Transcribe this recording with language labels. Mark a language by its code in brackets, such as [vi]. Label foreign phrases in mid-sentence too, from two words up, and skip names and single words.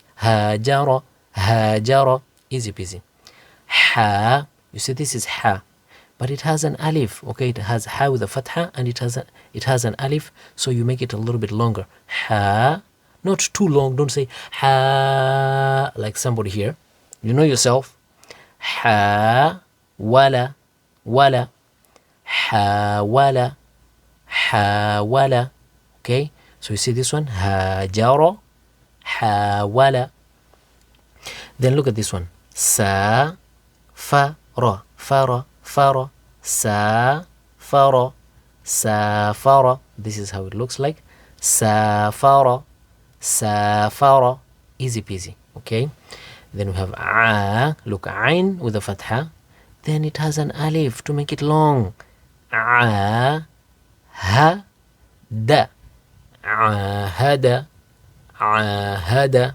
[ar] ها، جرى, [en] easy peasy. Ha, you see, this is ha, but it has an alif. Okay, it has ha with a fatha, and it has an alif, so you make it a little bit longer. Ha, not too long. Don't say ha like somebody here. You know yourself. [ar] ها، ولا، ولا، ها، ولا، ها، ولا. [en] Okay, so you see this one, [ar] ها، جرى، ها، ولا. [en] Then look at this one, [ar] س، ف، ر، فر، فر، س، فر، س، فر. [en] This is how it looks like. [ar] سا، فرا، سا، فرا. [en] Easy peasy. Okay, then we have a. Look, ain with a fatha. Then it has an alif to make it long. [ar] A, ها، دا, أحد، أحد.